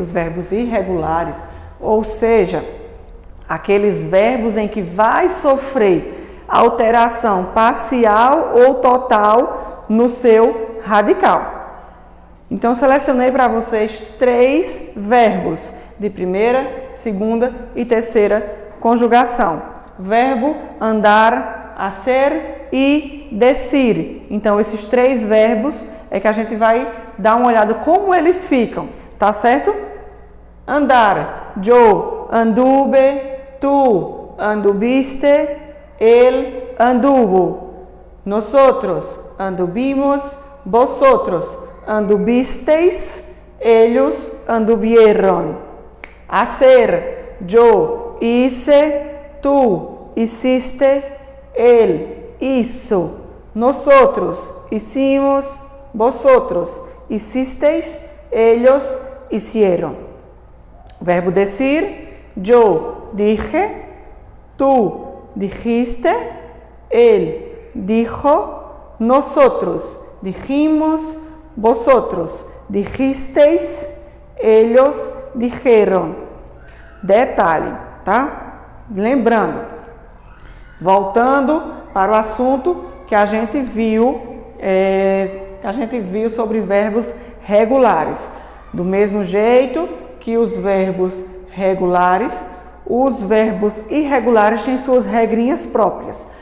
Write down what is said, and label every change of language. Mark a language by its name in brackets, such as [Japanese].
[Portuguese] Dos verbos irregulares, ou seja, aqueles verbos em que vai sofrer alteração parcial ou total no seu radical. Então, selecionei para vocês 3 verbos de primeira, segunda e terceira conjugação. Verbo andar, hacer e decir. Então, esses 3 verbos é que a gente vai dar uma olhada como eles ficam, tá certo? [Spanish] Andar, yo anduve, tú anduviste, él anduvo. Nosotros anduvimos, vosotros anduvisteis, ellos anduvieron. Hacer, yo hice, tú hiciste, él hizo. Nosotros hicimos, vosotros hicisteis, ellos hicieron. Verbo decir, yo dije, tú dijiste, él dijo, nosotros dijimos, vosotros dijisteis, ellos dijeron. [Portuguese] Detalhe, tá? Lembrando, voltando para o assunto que a gente viu a gente viu sobre verbos regulares. Do mesmo jeito que os verbos regulares, os verbos irregulares têm suas regrinhas próprias.